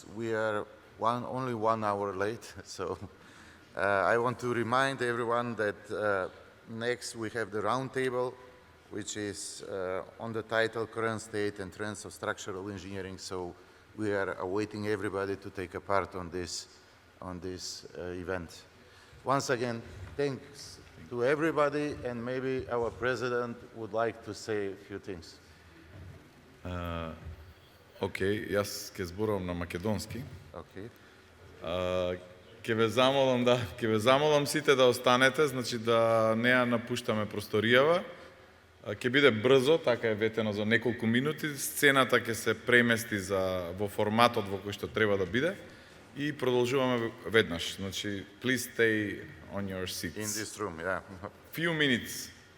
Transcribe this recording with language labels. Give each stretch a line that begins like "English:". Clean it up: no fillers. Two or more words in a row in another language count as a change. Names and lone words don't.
English: We are only 1 hour late, so I want to remind everyone that next we have the roundtable, which is on the title Current State and Trends of Structural Engineering. So we are awaiting everybody to take a part on this event. Once again, thanks to everybody, and maybe our president would like to say a few things.
Macedonian: Океј, јас ќе зборувам на македонски.
English: Okay.
Macedonian: Ќе ве замолам сите да останете, значи да не ја напуштаме просторијава. Ќе биде брзо, така е ветено за неколку минути. Сцената ќе се премести во форматот во кој што треба да биде и продолжуваме веднаш. Значи,
English: please stay on your seats. In this room, yeah. Few minutes.